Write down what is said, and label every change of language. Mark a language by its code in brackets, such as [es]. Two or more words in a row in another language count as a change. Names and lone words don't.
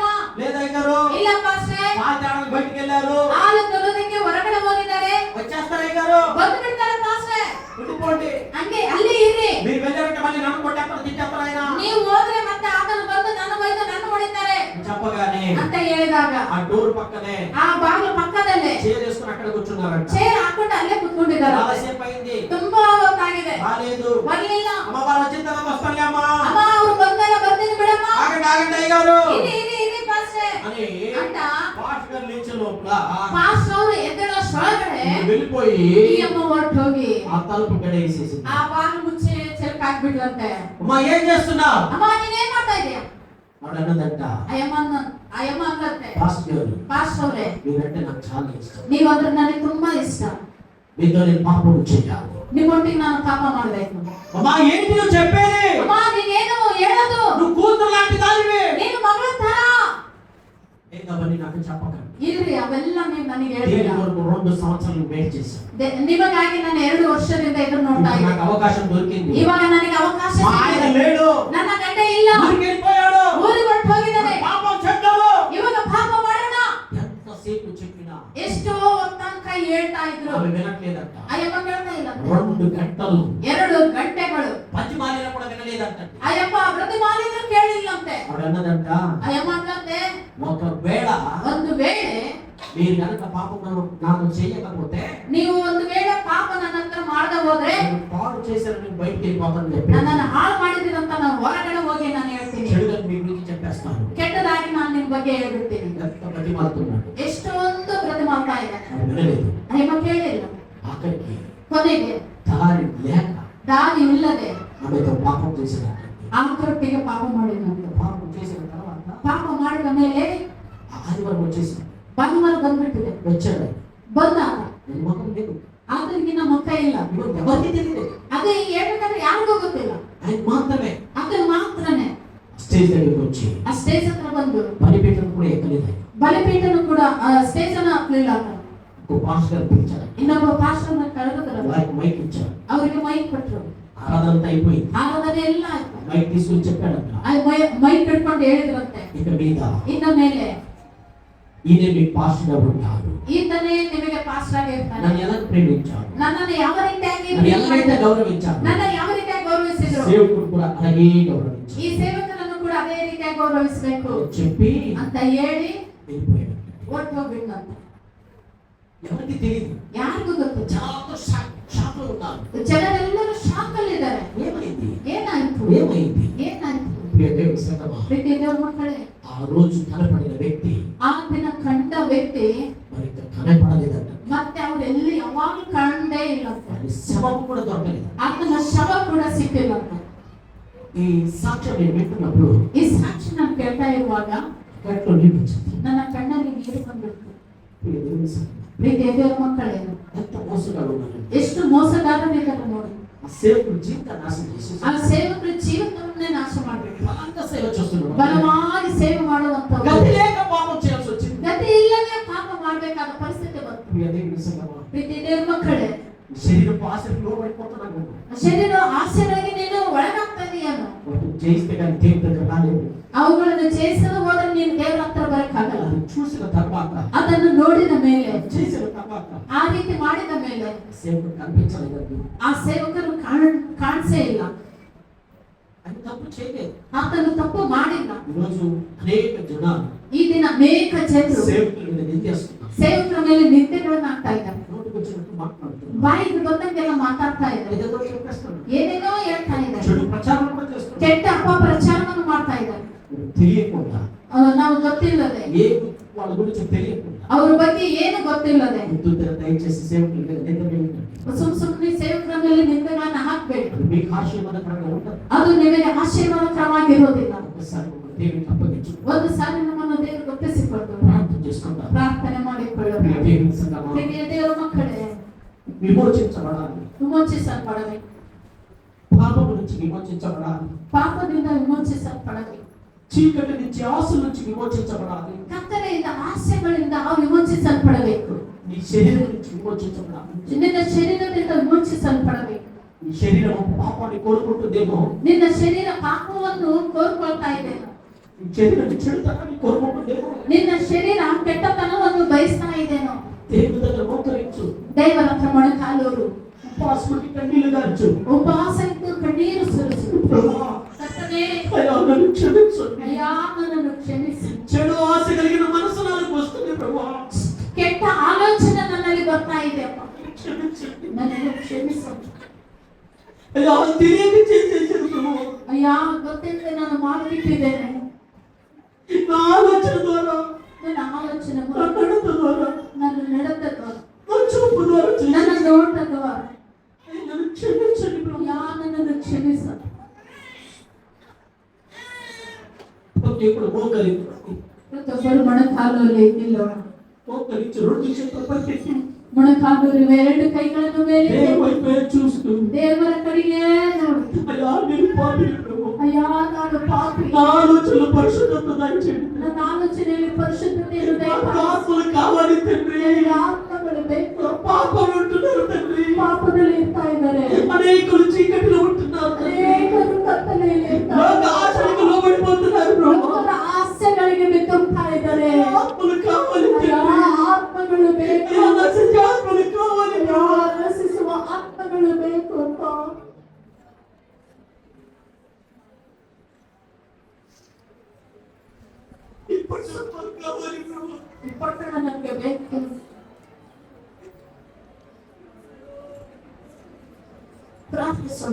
[te] లేదయ్య గారు, [kn] ಇಲ್ಲ ಪಾಸ್ಟರ್, [te] పాలు తేడానికి బయటికి వెళ్ళారు, [kn] ಹಾಲು ತೊಳೆಯೋದಕ್ಕೆ ಹೊರಗಡೆ ಹೋಗಿದ್ದಾರೆ, [te] వచ్చేస్తారయ్య గారు, [kn] ಬಂದು ಬಿಡ್ತಾರೆ ಪಾಸ್ಟರ್. [te] ఉండిపోండి. [kn] ಹಂಗೆ ಅಲ್ಲಿ ಇರಿ. [te] మీరు వెళ్ళారంటే మళ్ళీ నన్ను కొట్టేస్తారు, తిట్టేస్తారు ఆయన [kn] ನೀವು ಹೋದ್ರೆ ಮತ್ತೆ ಆತನು ಬಂದು ನನ್ನ ಬೈದು ನನ್ನ ಹೊಡಿತಾರೆ [te] చెప్పగానే [kn] ಅಂತ ಹೇಳಿದಾಗ [te] ఆ డోర్ పక్కనే [kn] ಆ ಬಾಗಿಲು ಪಕ್ಕದಲ್ಲೇ [te] చైర్ వేసుకుని అక్కడ కూర్చున్నారంట. [kn] ಚೇರ್ ಹಾಕೊಂಡು ಅಲ್ಲೇ ಕುತ್ಕೊಂಡಿದ್ದಾರೆ. [te] చాలాసేపు అయింది, [kn] ತುಂಬಾ ಹೊತ್ತಾಗಿದೆ, [te] రాలేదు. [kn] ಬರ್ಲಿಲ್ಲ. [te] అమ్మవారు వచ్చిన తర్వాత వస్తానులేమ్మా. [kn] ಅಮ್ಮ ಅವ್ರು ಬಂದಾಗ ಬರ್ತೀನಿ ಬಿಡಮ್ಮ. [te] ఆగండి ఆగండి అయ్య గారు [kn] ಇರಿ ಇರಿ ಇರಿ ಪಾಸ್ಟರ್ [te] అని [kn] ಅಂತ [te] పాస్టర్ గారు లేచే లోపల [kn] ಪಾಸ್ಟರ್ ಅವರು ಎದ್ದೇಳೋಷ್ಟೊಳಗಡೆ [te] వెళ్ళిపోయి [kn] ಈ ಅಮ್ಮ ಹೊರಟು ಹೋಗಿ [te] ఆ తలుపు గడేసేసింది. [kn] ಆ ಬಾಗಿಲು ಮುಚ್ಚಿ ಚೆಲ್ಕ್ ಹಾಕ್ಬಿಟ್ಲಂತೆ. [te] అమ్మా ఏం చేస్తున్నావు? [kn] ಅಮ್ಮ ನೀನೇನ್ ಮಾಡ್ತಾ ಇದೀಯ? [te] ఆవిడ అన్నదంట, [kn] ಆ ಅಮ್ಮ ಅಂದಂತೆ, [te] పాస్టర్ గారు [kn] ಪಾಸ್ಟರ್ ಅವರೇ [te] మీరంటే నాకు చాలా ఇష్టం, [kn] ನೀವಂದ್ರೆ ನನಗೆ ತುಂಬಾ ಇಷ್ಟ. [te] మీతో నేను పాపం చేయాలి. [kn] ನಿಮ್ಮೊಟ್ಟಿಗೆ ನಾನು ಪಾಪ ಮಾಡ್ಬೇಕು. [te] అమ్మా ఏంటి నువ్వు చెప్పేది? [kn] ಅಮ್ಮ ನೀನೇನು ಹೇಳೋದು? [te] నువ్వు కూతురు లాంటి దానివి. [kn] ನೀನು ಮಗಳ ತರ. [te] ఏంటవన్నీ నాకు చెప్పకండి. [kn] ಇಲ್ರಿ, ಅವೆಲ್ಲ ನೀವು ನನಗೆ [te] దీని [kn] ಹೇಳ್ಬೇಡ. [te] కొరకు 2 సంవత్సరాలు వెయిట్ చేశాను. [kn] ನಿಮಗಾಗಿ ನಾನು 2 ವರ್ಷದಿಂದ ಎದುರು ನೋಡ್ತಾ [te] నాకు [kn] ಇದ್ದೀನಿ. [te] అవకాశం దొరికింది. [kn] ಇವಾಗ ನನಗೆ ಅವಕಾಶ [te] మా ఆయన [kn] ಸಿಕ್ಕಿದೆ. [te] లేడు, [kn] ನನ್ನ ಗಂಡ ಇಲ್ಲ, [te] ఊరికి వెళ్ళిపోయాడు, [kn] ಊರಿಗೆ ಹೊರಟು ಹೋಗಿದ್ದಾನೆ. [te] పాపం చెడ్డలు. [kn] ಇವಾಗ ಪಾಪ ಮಾಡೋಣ [te] ఎంతసేపు చెప్పినా [kn] ಎಷ್ಟೋ ತನಕ ಹೇಳ್ತಾ ಇದ್ರು. [te] ఆమె వినట్లేదంట. [kn] ಅಯ್ಯಪ್ಪ ಕೇಳ್ತಾ ಇಲ್ಲ. [te] 2 గంటలు [kn] 2 ಗಂಟೆಗಳು [te] పద్యమాలిన కూడా వినలేదంట. [kn] ಅಯ್ಯಪ್ಪ ಪ್ರತಿಮಾಲಿದ್ರು ಕೇಳಿಲ್ಲಂತೆ. [te] ఆవిడ అన్నదంట, [kn] ಅಯ್ಯಮ್ಮ ಅಂದಂತೆ, [te] ఒకవేళ [kn] ಒಂದು ವೇಳೆ [te] మీరు కనుక పాపం నాకు చేయకపోతే [kn] ನೀವು ಒಂದು ವೇಳೆ ಪಾಪ ನನ್ನ ಹತ್ರ ಮಾಡದೆ ಹೋದ್ರೆ [te] నేను పాడు చేశానని బయటికి వెళ్ళిపోతానని చెప్పి [kn] ನನ್ನನ್ನು ಹಾಳು ಮಾಡಿದಿರಂತ ನಾನು ಹೊರಗಡೆ ಹೋಗಿ ನಾನು ಹೇಳ್ತೀನಿ. [te] చెడుగా మీ గురించి చెప్పేస్తాను. [kn] ಕೆಟ್ಟದಾಗಿ ನಾನು ನಿಮ್ ಬಗ್ಗೆ ಹೇಳ್ಬಿಡ್ತೀನಿ. [te] ఎంత బతిమాలుతున్నాడు. [kn] ಎಷ್ಟೊಂದು ಪ್ರತಿಮಾಲ್ತಾ ಇದೆ. [te] అది వినలేదు. [kn] ಅಯ್ಯಮ್ಮ ಕೇಳಿಲ್ಲ. [te] ఆఖరికి [kn] ಕೊನೆಗೆ [te] దారి లేక [kn] ದಾರಿ ಇಲ್ಲದೆ [te] ఆమెతో పాపం చేసినట్టు. [kn] ಆತರೊಟ್ಟಿಗೆ ಪಾಪ ಮಾಡಿದಂತೆ. [te] పాపం చేసిన తర్వాత [kn] ಪಾಪ ಮಾಡಿದ ಮೇಲೆ [te] ఆదివారం వచ్చేసి [kn] ಭಾನುವಾರ ಬಂದ್ಬಿಟ್ಟಿದೆ. [te] వచ్చాడు. [kn] ಬಂದಾಗ [te] నేను ముఖం లేదు, [kn] ಆತನಿಗಿನ್ನ ಮುಖ ಇಲ್ಲ. [te] ఎవరికి తెలియదు, [kn] ಅದೇ ಹೇಳ್ಬೇಕಾದ್ರೆ ಯಾರಿಗೂ ಗೊತ್ತಿಲ್ಲ. [te] ఆయన మాత్రమే [kn] ಆತನು ಮಾತ್ರನೇ [te] స్టేజ్ దగ్గరికి వచ్చి [kn] ಆ ಸ್ಟೇಜ್ ಹತ್ರ ಬಂದು [te] బలిపీఠం కూడా ఎక్కలేదు. [kn] ಬಲಿಪೀಠನು ಕೂಡ ಸ್ಟೇಜ್ ಅನ್ನ ಹತ್ತಲಿಲ್ಲ. ಆತನು [te] ఒక పాస్టర్ గారు పిలిచారు, [kn] ಇನ್ನೊಬ್ಬ ಪಾಸ್ಟರ್ನ ಕರೆದ್ರು. [te] వారికి మైక్ ఇచ్చారు. [kn] ಅವರಿಗೆ ಮೈಕ್ ಕೊಟ್ರು. [te] ఆరాధన అంతా అయిపోయింది. [kn] ಆರಾಧನೆ ಎಲ್ಲ ಆಯ್ತು. [te] మైక్ తీసుకుని చెప్పాడంట, [kn] ಮೈಕ್ ಇಟ್ಕೊಂಡು ಹೇಳಿದ್ರಂತೆ, [te] ఇక మీద [kn] ಇನ್ನ ಮೇಲೆ [te] ఈయన మీ పాస్టర్ గారు ఉంటారు. [kn] ಈತನೇ ನಿಮಗೆ ಪಾಸ್ಟರ್ ಆಗಿ ಇರ್ತಾನೆ. [te] నన్ను ఎలా ప్రేమించారు, [kn] ನನ್ನನ್ನು ಯಾವ ರೀತಿಯಾಗಿ [te] నన్ను ఎలాగైతే గౌరవించారు, [kn] ನನ್ನ ಯಾವ ರೀತಿಯಾಗಿ ಗೌರವಿಸಿದ್ರು, [te] సేవకుడు కూడా అలాగే గౌరవించారు. [kn] ಈ ಸೇವಕರನ್ನು ಕೂಡ ಅದೇ ರೀತಿಯಾಗಿ ಹೇಗೆ ಗೌರವಿಸಬೇಕು [te] చెప్పి [kn] ಅಂತ ಹೇಳಿ [te] వెళ్ళిపోయాడు. [kn] ಹೊರಟು ಹೋಗ್ಬಿಟ್ಟಂತ. [te] ఎవరికి తెలియదు. [kn] ಯಾರಿಗೂ ಗೊತ್ತು. [te] చాలా షాక్ లో ఉన్నారు. [kn] ಜನರೆಲ್ಲರೂ ಶಾಕ್ ಅಲ್ಲಿ ಇದ್ದಾರೆ. [te] ఏమైంది [kn] ಏನಾಯ್ತು [te] ఏమైంది [kn] ಏನಾಯ್ತು? [te] ప్రియ దేవుని సంగమా, [kn] ಪ್ರೀತಿಯ ದೇವರ ಮಕ್ಕಳೇ, [te] ఆ రోజు కనపడిన వ్యక్తి [kn] ಆ ದಿನ ಕಂಡ ವ್ಯಕ್ತಿ [te] మరి ఇంకా కనపడలేదంట. [kn] ಮತ್ತೆ ಅವ್ರು ಎಲ್ಲಿ ಯಾವಾಗ ಕಂಡೇ ಇಲ್ಲ. [te] వాడి శవం కూడా దొరకలేదు. [kn] ಆತನ ಶವ ಕೂಡ ಸಿಕ್ಕಿಲ್ಲ. [te] ఈ సాక్ష్యం నేను వింటున్నప్పుడు [kn] ಈ ಸಾಕ್ಷಿ ನಾನು ಕೇಳ್ತಾ ಇರುವಾಗ [te] కట్లో నీళ్ళు వచ్చింది. [kn] ನನ್ನ ಕಣ್ಣಲ್ಲಿ ನೀರು ಬಂದ್ಬಿಡ್ತು. [te] ప్రియ దేవుని సంగమా, [kn] ಪ್ರೀತಿಯ ದೇವರ ಮಕ್ಕಳೇ, [te] ఎంత మోసగాడు ఉన్నాడు. [kn] ಎಷ್ಟು ಮೋಸಗಾರರಿದ್ದಾರೆ ನೋಡಿ. [te] ఆ సేవకుడు జీవితాన్ని నాశనం చేసి [kn] ಆ ಸೇವಕರ ಜೀವನವನ್ನೇ ನಾಶ ಮಾಡ್ಬಿಟ್ಟು [te] బలంగా సేవ చేస్తున్నాడు. [kn] ಬಲವಾಗಿ ಸೇವೆ ಮಾಡುವಂತವ್ರು [te] గతి లేక పాపం చేయాల్సి వచ్చింది. [kn] ಗತಿ ಇಲ್ಲದೆ ಪಾಪ ಮಾಡ್ಬೇಕಾದ ಪರಿಸ್ಥಿತಿ ಬಂತು. [te] ప్రియ దేవుని సంగమా, [kn] ಪ್ರೀತಿಯ ದೇವರ ಮಕ್ಕಳೇ, [te] శరీరపు ఆశకు లోబడిపోతున్నాను. [kn] ಶರೀರ ಆಸೆಗಳಿಗೆ ನೀನು ಒಳಗಾಗ್ತಾ ಇದೆಯೇನೋ. [te] వాటిని జయిస్తే కానీ దేవుని దగ్గర రాలేదు. [kn] ಅವುಗಳನ್ನು ಜಯಿಸಲು ಹೋದ್ರೆ ನೀನು ದೇವರ ಹತ್ರ ಬರಕ್ಕಾಗಲ್ಲ. [te] అది చూసిన తర్వాత [kn] ಅದನ್ನು ನೋಡಿದ ಮೇಲೆ, [te] చేసిన తర్వాత [kn] ಆ ರೀತಿ ಮಾಡಿದ ಮೇಲೆ [te] సేవకుడు కనిపించలేదండి. [kn] ಆ ಸೇವಕರು ಕಾಣಿಸೇ ಇಲ್ಲ. [te] అది తప్పు చేయలేదు. [kn] ಆತನು ತಪ್ಪು ಮಾಡಿಲ್ಲ. [te] ఈరోజు అనేక జనాలు [kn] ಈ ದಿನ ಅನೇಕ ಜನರು [te] సేవకుల మీద నిందేస్తున్నారు. [kn] ಸೇವಕರ ಮೇಲೆ ನಿಂದೆಗಳನ್ನು ಹಾಕ್ತಾ ಇದ್ದಾರೆ. [te] నోటికి వచ్చినట్టు మాట్లాడుతున్నారు. [kn] ಬಾಯಿಗೆ ಬಂದಂಗೆಲ್ಲ ಮಾತಾಡ್ತಾ ಇದ್ದಾರೆ. [te] ఏదేదో చెప్పేస్తున్నారు. [kn] ಏನೇನೋ ಹೇಳ್ತಾ ಇದ್ದಾರೆ. [te] చెడు ప్రచారం కూడా చేస్తున్నారు. [kn] ಕೆಟ್ಟ ಅಪಪ್ರಚಾರವನ್ನು ಮಾಡ್ತಾ ಇದ್ದಾರೆ. [te] తెలియకుండా [kn] ನಾವು ಗೊತ್ತಿಲ್ಲದೆ, [te] ఏ వాళ్ళ గురించి తెలియకుండా [kn] ಅವ್ರ ಬಗ್ಗೆ ಏನು ಗೊತ್ತಿಲ್ಲದೆ [te] ముద్దుద్దరు దయచేసి సేవకుల మీద నింద వేయకండి. [kn] ಸುಮ್ಮನೆ ಸೇವಕರ ಮೇಲೆ ನಿಂದೆಗಳನ್ನು ಹಾಕ್ಬೇಡಿ. [te] అది మీకు ఆశీర్వాదకరంగా ఉంటుంది. [kn] ಅದು ನಿಮಗೆ ಆಶೀರ್ವಾದಕರವಾಗಿರೋದಿಲ್ಲ. [te] ఒకసారి ఒక దేవునికి అప్పగించు [kn] ಒಂದು ಸಾರಿ ನಮ್ಮನ್ನು ದೇವರು ಗೊತ್ತಿಸಿಕೊಂಡು [te] ప్రార్థన చేసుకుంటారు. [kn] ಪ್ರಾರ್ಥನೆ ಮಾಡಿಕೊಳ್ಳಬೇಕು. [te] ప్రియ దేవుని సంగమా, [kn] ಪ್ರೀತಿಯ ದೇವರ ಮಕ್ಕಳೇ, [te] విమోచించబడాలి. [kn] ವಿಮೋಚಿಸಲ್ಪಡಬೇಕು. [te] పాపము నుంచి విమోచించబడాలి. [kn] ಪಾಪದಿಂದ ವಿಮೋಚಿಸಲ್ಪಡಬೇಕು. [te] చీకటి నుంచి ఆశల నుంచి విమోచించబడాలి. [kn] ಕತ್ತಲೆಯಿಂದ ಆಸೆಗಳಿಂದ ವಿಮೋಚಿಸಲ್ಪಡಬೇಕು. [te] నీ శరీరం నుంచి విమోచించబడాలి. [kn] ನಿನ್ನ ಶರೀರದಿಂದ ವಿಮೋಚಿಸಲ್ಪಡಬೇಕು. [te] నీ శరీరం పాపాన్ని కోరుకుంటుందేమో. [kn] ನಿನ್ನ ಶರೀರ ಪಾಪವನ್ನು ಕೋರ್ಕೊಳ್ತಾ ಇದೆ. [te] నీ శరీరం చెడుతనాన్ని కోరుకుంటుందేమో. [kn] ನಿನ್ನ ಶರೀರ ಕೆಟ್ಟತನವನ್ನು ಬಯಸ್ತಾ ಇದೇನೋ. [te] దేవుని దగ్గర మోకరించు. [kn] ದೇವರ ಹತ್ರ ಮೊಣಕಾಲೂರು. [te] ఉపవాసముకి కన్నీళ్లు గార్చు. [kn] ಉಪವಾಸ ಇದ್ದು ಕಣ್ಣೀರು ಸುರಿಸು. [te] ప్రభువా, [kn] ಕರ್ತನೇ, [te] అయ్యా నన్ను క్షమించు. [kn] ಅಯ್ಯಾ ನನ್ನನ್ನು ಕ್ಷಮಿಸಿ. [te] చెడు ఆశ కలిగిన మనసు నాకు వస్తుంది ప్రభువా. [kn] ಕೆಟ್ಟ ಆಲೋಚನೆ ನನ್ನಲ್ಲಿ ಬರ್ತಾ ಇದೆ ಅಪ್ಪ. [te] క్షమించండి. [kn] ನನ್ನನ್ನು ಕ್ಷಮಿಸು. [te] అయ్యా తెలియక చేసేసాను ప్రభువా. [kn] ಅಯ್ಯಾ ಗೊತ್ತಿಲ್ಲದೆ ನಾನು ಮಾಡಿಬಿಟ್ಟಿದ್ದೇನೆ. [te] నా ఆలోచన ద్వారా, [kn] ನನ್ನ ಆಲೋಚನೆ [te] నా నడత ద్వారా, [kn] ನನ್ನ ನಡತೆ [te] నా చూపు ద్వారా [kn] ನನ್ನ [te] చేసేసాను. [kn] ನೋಟದ [te] నన్ను క్షమించండి ప్రభువా. [kn] ಅಯ್ಯಾ ನನ್ನನ್ನು ಕ್ಷಮಿಸು. [te] ఇప్పుడు మోకరించు. [kn] ಪ್ರತಿಯೊಬ್ಬರು ಮೊಣಕಾಲಲ್ಲಿ ನಿಲ್ಲೋಣ. [te] మోకరించు. రెండు చేతులు పైకెత్తి [kn] ಮೊಣಕಾಲೂರಿ ಎರಡು ಕೈಗಳನ್ನು ಮೇಲೆ [te] దేవుని చూస్తూ, [kn] ದೇವರ ಕಡೆಗೆ ನೋಡು. [te] అయ్యా నేను పాపిని ప్రభువా. [kn] ಅಯ್ಯಾ ನಾನು ಪಾಪಿ. [te] నా ఆలోచనలు పరిశుద్ధత దయచేయండి. [kn] ನನ್ನ ಆಲೋಚನೆಯಲ್ಲಿ ಪರಿಶುದ್ಧತೆಯನ್ನು [te] నాకు [kn] ದಯಪಾಲಿಸು. [te] ఆత్మలు కావాలి తండ్రి. [kn] ನನಗೆ ಆತ್ಮಗಳು ಬೇಕು. [te] పాపలు ఉంటున్నారు తండ్రి. [kn] ಪಾಪದಲ್ಲಿ ಇರ್ತಾ ಇದ್ದಾರೆ. [te] అనేకులు చీకటిలో ఉంటున్నారు తండ్రి. [kn] ಅನೇಕರು ಕತ್ತಲೆಯಲ್ಲಿ ಇರ್ತಾರೆ. [te] లోక ఆశలకు లోబడిపోతున్నారు ప్రభు. [kn] ಲೋಕದ ಆಸೆಗಳಿಗೆ ಬಿತ್ತುತ್ತಾ ಇದ್ದಾರೆ. [te] ఆత్మలు కావాలి [kn] ಅಯ್ಯಾ, [te] తండ్రి. [kn] ಆತ್ಮಗಳು ಬೇಕು. [te] అయ్యా నశించే ఆత్మలు కావాలి [kn] ಅಯ್ಯಾ, [te] ప్రభు. [kn] ನಶಿಸುವ ಆತ್ಮಗಳು ಬೇಕು ಅಂತ. [te] ఈ పట్టణం కావాలి ప్రభు. [kn] ಈ ಪಟ್ಟಣ ನನಗೆ ಬೇಕು. ಪ್ರಾರ್ಥಿಸೋಣ.